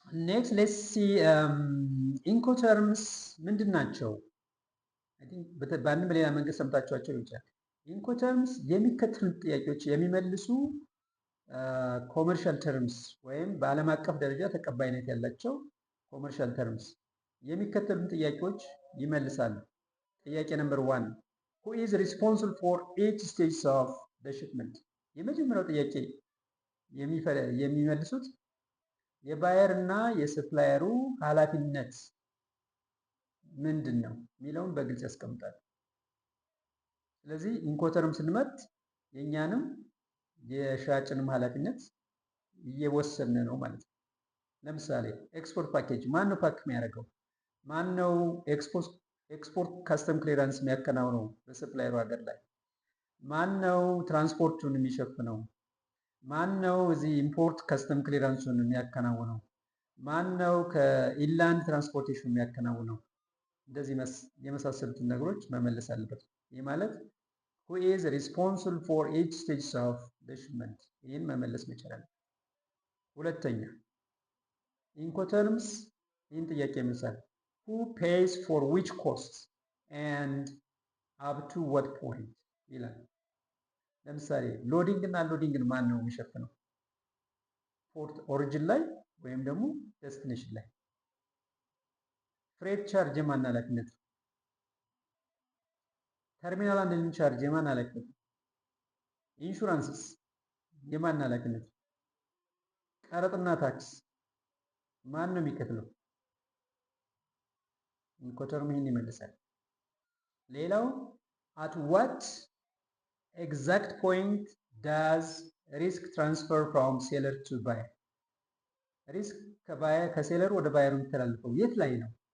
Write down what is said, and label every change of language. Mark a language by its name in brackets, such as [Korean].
[English] Next, let's see Incoterms [Amharic] ምንድን ናቸው? በአንድም በሌላ መንገድ ሰምታችኋቸው ይችላል። ኢንኮተርምስ የሚከተሉት ጥያቄዎች የሚመልሱ ኮመርሻል ተርምስ ወይም በዓለም አቀፍ ደረጃ ተቀባይነት ያላቸው ኮመርሻል ተርምስ የሚከተሉትን ጥያቄዎች ይመልሳሉ። ጥያቄ ነምበር 1 [English] who is responsible for each stage of the shipment? [Amharic] የመጀመሪያው ጥያቄ የሚመልሱት የባየር እና የሰፕላየሩ ኃላፊነት ምንድን ነው የሚለውን በግልጽ ያስቀምጣል። ስለዚህ ኢንኮተርም ስንመርጥ የእኛንም የሻጭንም ኃላፊነት እየወሰነ ነው ማለት ነው። ለምሳሌ ኤክስፖርት ፓኬጅ ማን ነው ፓክ የሚያደርገው? ማን ነው ኤክስፖርት ካስተም ክሊራንስ የሚያከናውነው በሰፕላየሩ ሀገር ላይ? ማን ነው ትራንስፖርቱን የሚሸፍነው? ማን ነው እዚህ ኢምፖርት ካስተም ክሊራንሱን የሚያከናውነው? ማን ነው ከኢንላንድ ትራንስፖርቴሽን የሚያከናውነው? እንደዚህ የመሳሰሉትን ነገሮች መመለስ አለበት። ይህ ማለት [English] who is responsible for each stage of the shipment? [Amharic] ይህን መመለስ መቻል አለበት። ሁለተኛ ኢንኮተርምስ ይህን ጥያቄ ይመልሳል። [English] who pays for which costs and up to what point [Amharic] ይላል። ለምሳሌ ሎዲንግ እና አንሎዲንግን ማን ነው የሚሸፍነው? ፖርት ኦሪጅን ላይ ወይም ደግሞ ዴስቲኔሽን ላይ። ፍሬት ቻርጅ የማን ኃላፊነት ነው? ተርሚናል አንድን ቻርጅ የማን ኃላፊነት ነው? ኢንሹራንስስ የማን ኃላፊነት ነው? ቀረጥና ታክስ ማን ነው የሚከፍለው? ኢንኮተርም ይህን ይመልሳል። ሌላው [English] at what exact point does risk transfer from seller to buyer? [Amharic] ሪስክ ከሴለር ወደ ባየሩ የሚተላለፈው የት ላይ ነው?